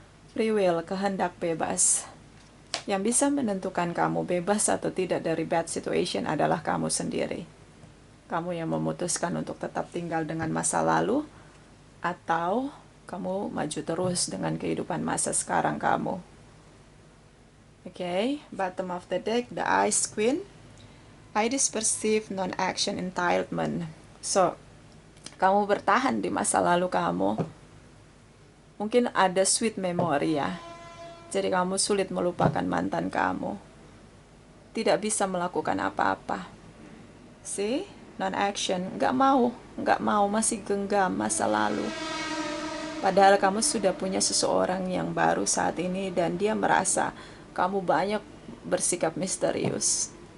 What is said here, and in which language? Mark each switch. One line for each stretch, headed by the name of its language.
English: Free will,
Indonesian: kehendak bebas. Yang bisa menentukan kamu bebas atau tidak dari bad situation adalah kamu sendiri. Kamu yang memutuskan untuk tetap tinggal dengan masa lalu, atau kamu maju terus dengan kehidupan masa sekarang kamu.
English: Okay, bottom of the deck, the Ice Queen. Iris perceive non-action entitlement.
Indonesian: So, kamu bertahan di masa lalu kamu. Mungkin ada sweet memory ya. Jadi kamu sulit melupakan mantan kamu. Tidak bisa melakukan apa-apa.
English: See? Non-action.
Indonesian: Nggak mau, masih genggam masa lalu. Padahal kamu sudah punya seseorang yang baru saat ini dan dia merasa kamu banyak bersikap misterius.